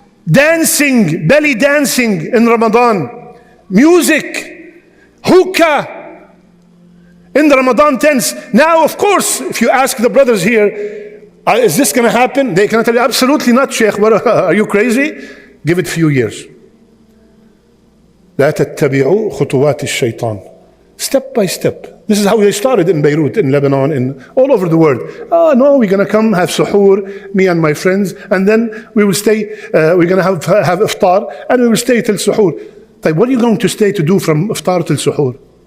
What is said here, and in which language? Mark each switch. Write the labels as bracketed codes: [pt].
[en] Dancing, belly dancing in Ramadan. Music, hookah in the Ramadan tents. Now, of course, if you ask the brothers here, is this going to happen? They can tell you, absolutely not, Sheikh. What, are you crazy? Give it a few years. [ar] لا تتبعوا خطوات الشيطان. [en] Step by step. This is how they started in Beirut, in Lebanon, in all over the world. Oh no, we're going to come have suhoor, me and my friends, and then we will stay, we're going to have iftar, and we will stay till suhoor. Like, what are you going to stay to do from iftar till suhoor?